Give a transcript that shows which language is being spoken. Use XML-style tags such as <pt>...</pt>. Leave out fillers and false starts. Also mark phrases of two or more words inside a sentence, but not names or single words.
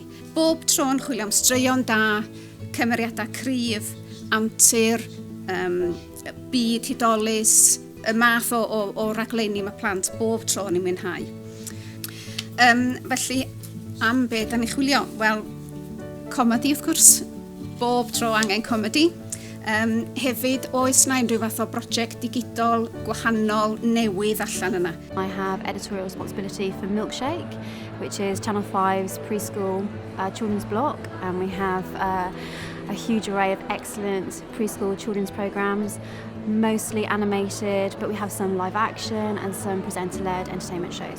<cy>Bob tro yn chwilio am straeon da, cymeriadau cryf, amtur, byd hudolus, y math o raglenni mae plant bob tro yn ei mwynhau. Felly, am be da ni chwilio? Wel, comedi wrth gwrs, bob tro angen comedi. Hefyd, oes na unrhyw fath o brosiect digidol, gwahanol, newydd allan yna.</cy> <en>I have editorial responsibility for Milkshake, which is Channel 5's preschool children's block, and we have a huge array of excellent preschool children's programmes, mostly animated, but we have some live action and some presenter-led entertainment shows.</en>